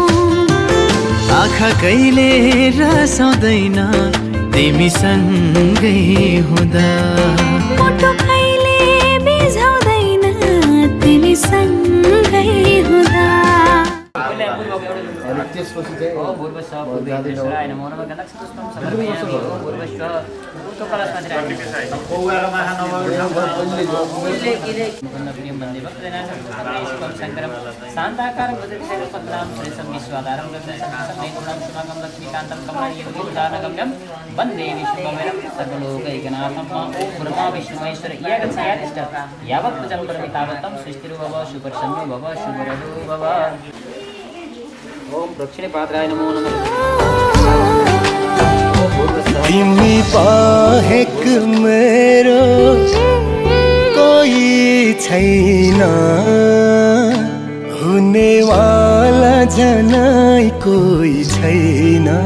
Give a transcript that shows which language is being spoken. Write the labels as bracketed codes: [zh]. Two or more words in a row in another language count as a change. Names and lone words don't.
[ne] आँखा कहिले रसाउँदैन तिमीसँगै हुँदा मुटु कहिले बिझाउँदैन तिमीसँगै हुँदा त्यसपछि चाहिँ [sa] पूर्वस्व पूर्वेश्वराय नमो नमः गणक्षपुष्पं समर्पयामि पूर्वस्व शान्ताकारं वज्रशैलपत्रां सुरेशं विश्वाधारं गगनसंस्थं लक्ष्मीकान्तं कमलायं वन्दे विष्णुभवेरं सर्वलोकैकनाथं ॐ ब्रह्मा विष्णु महेश्वर यागच्छायातिष्ठ यावत् पूजं करोमि तावत्तं सृष्टिर्भव सुपर्शन्यो भव शुभरहो भव ओम दक्षिणे पात्राय नमो नमः [ne] तिमी बाहेक मेरो कोही छैन हुनेवाला जनाई कोही छैन